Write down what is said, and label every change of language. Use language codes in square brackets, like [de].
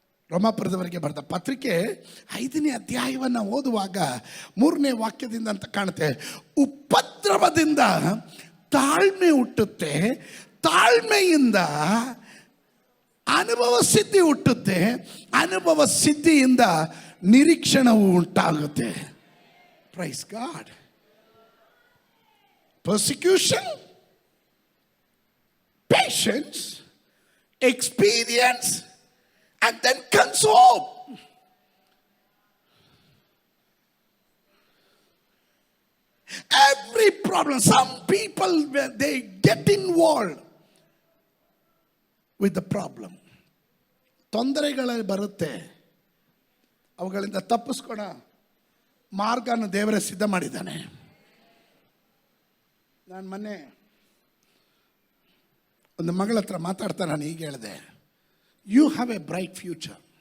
[kn] ರೋಮಾಪುರದವರಿಗೆ ಬರೆದ ಪತ್ರಿಕೆ 5ನೇ ಅಧ್ಯಾಯವನ್ನು ಓದುವಾಗ 3ನೇ ವಾಕ್ಯದಿಂದ ಅಂತ ಕಾಣುತ್ತೆ, ಉಪದ್ರವದಿಂದ ತಾಳ್ಮೆ ಹುಟ್ಟುತ್ತೆ, ತಾಳ್ಮೆಯಿಂದ ಅನುಭವ ಸಿದ್ಧಿ ಹುಟ್ಟುತ್ತೆ, ಅನುಭವ ಸಿದ್ಧಿಯಿಂದ ನಿರೀಕ್ಷಣವು ಉಂಟಾಗುತ್ತೆ. [en] Praise God. persecution, patience, experience, and then comes hope. Every problem, some people, they get involved with the problem. [kn] ತೊಂದರೆಗಳಲ್ಲಿ ಬರುತ್ತೆ, ಅವುಗಳಿಂದ ತಪ್ಪಿಸ್ಕೊಳ ಮಾರ್ಗನ ದೇವರೇ ಸಿದ್ಧ ಮಾಡಿದ್ದಾನೆ. ನಾನು ಮೊನ್ನೆ ಒಂದು ಮಗಳ ಹತ್ರ ಮಾತಾಡ್ತಾ ನಾನು ಹೀಗೆ ಹೇಳಿದೆ, [en] You have a bright future.